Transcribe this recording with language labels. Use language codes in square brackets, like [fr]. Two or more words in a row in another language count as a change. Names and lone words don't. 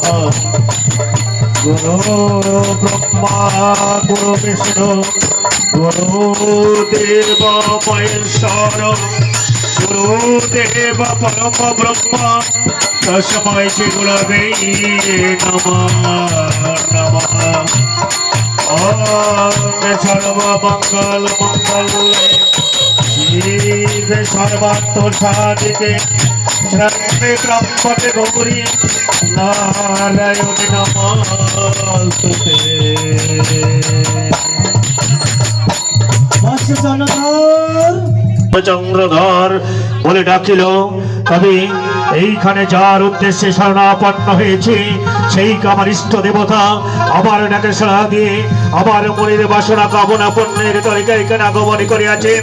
[sa] गुरु ब्रह्मा गुरु विष्णु गुरुदेव महेश्वर गुरुदेव परम ब्रह्म तस्मै श्री गुरवे नमः नमः। ओम् सर्वमङ्गल मङ्गले शिवे सर्वार्थ साधिके शरण्ये त्र्यम्बके गौरी नारायणी नमस्तुते। [bn] চন্দ্রধর বলে ডাকিল, তবে এইখানে যার উদ্দেশ্যে শরণাপন্ন হয়েছে সেই আমার ইষ্ট দেবতা আমার নাকে সাড়া দিয়ে আমার মনের বাসনা কামনা পণ্যের তরিকা এখানে আগমন করিয়াছেন।